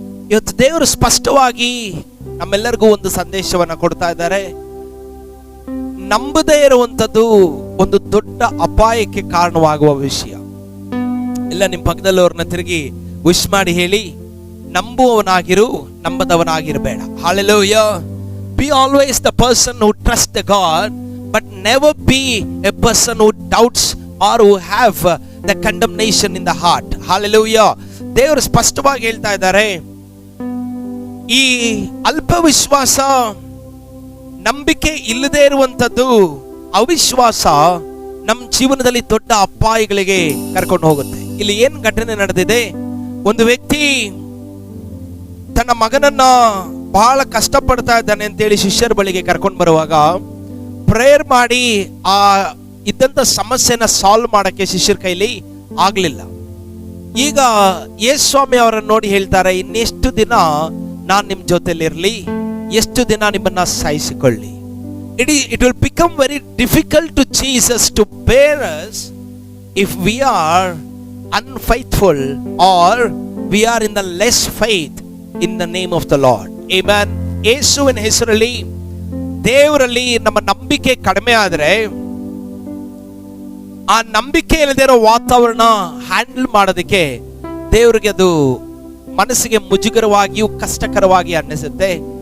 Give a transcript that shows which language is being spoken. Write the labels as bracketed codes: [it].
[kn] ಇವತ್ತು ದೇವರು ಸ್ಪಷ್ಟವಾಗಿ ನಮ್ಮೆಲ್ಲರಿಗೂ ಒಂದು ಸಂದೇಶವನ್ನ ಕೊಡ್ತಾ ಇದ್ದಾರೆ. ನಂಬದೇ ಇರುವಂತದ್ದು ಒಂದು ದೊಡ್ಡ ಅಪಾಯಕ್ಕೆ ಕಾರಣವಾಗುವ ವಿಷಯ. ಎಲ್ಲ ನಿಮ್ಮ ಪಕ್ಕದಲ್ಲವ್ರನ್ನ ತಿರುಗಿ ವಿಶ್ ಮಾಡಿ ಹೇಳಿ, ನಂಬುವವನಾಗಿರು, ನಂಬದವನಾಗಿರಬೇಡ. Hallelujah. [en] Be always the person who trusts the God, but never be a person who doubts or who have the condemnation in the heart. Hallelujah. [kn] ದೇವರು ಸ್ಪಷ್ಟವಾಗಿ ಹೇಳ್ತಾ ಇದ್ದಾರೆ, ಈ ಅಲ್ಪ ವಿಶ್ವಾಸ, ನಂಬಿಕೆ ಇಲ್ಲದೆ ಇರುವಂತದ್ದು, ಅವಿಶ್ವಾಸ ನಮ್ಮ ಜೀವನದಲ್ಲಿ ದೊಡ್ಡ ಅಪಾಯಗಳಿಗೆ ಕರ್ಕೊಂಡು ಹೋಗುತ್ತೆ. ಇಲ್ಲಿ ಏನ್ ಘಟನೆ ನಡೆದಿದೆ? ಒಂದು ವ್ಯಕ್ತಿ ತನ್ನ ಮಗನನ್ನ ಬಹಳ ಕಷ್ಟಪಡ್ತಾ ಇದ್ದಾನೆ ಅಂತೇಳಿ ಶಿಷ್ಯರ ಬಳಿಗೆ ಕರ್ಕೊಂಡು ಬರುವಾಗ ಪ್ರೇಯರ್ ಮಾಡಿ ಆ ಇದ್ದಂತ ಸಮಸ್ಯೆನ ಸಾಲ್ವ್ ಮಾಡಕ್ಕೆ ಶಿಷ್ಯರ ಕೈಲಿ ಆಗ್ಲಿಲ್ಲ. ಈಗ ಯೇಸುಸ್ವಾಮಿ ಅವರನ್ನು ನೋಡಿ ಹೇಳ್ತಾರೆ, ಇನ್ನೆಷ್ಟು ದಿನ ನಾನು ನಿಮ್ ಜೊತೆಲಿರ್ಲಿ, ಎಷ್ಟು ದಿನ ನಿಮ್ಮನ್ನ ಸಹಿಸಿಕೊಳ್ಳಿ. [en] It will become very difficult to Jesus to bear us if we are unfaithful or we are in the less faith in the name of the Lord. Amen. [kn] ಯೇಸುವಿನ ಹೆಸರಲ್ಲಿ ದೇವರಲ್ಲಿ ನಮ್ಮ ನಂಬಿಕೆ ಕಡಿಮೆ ಆದ್ರೆ, ಆ ನಂಬಿಕೆ ಇಲ್ಲದೆ ಇರೋ ವಾತಾವರಣ ಹ್ಯಾಂಡಲ್ ಮಾಡೋದಕ್ಕೆ ದೇವರಿಗೆ ಅದು ಮನಸ್ಸಿಗೆ ಮುಜುಗರವಾಗಿಯೂ ಕಷ್ಟಕರವಾಗಿ ಅನ್ನಿಸುತ್ತೆ.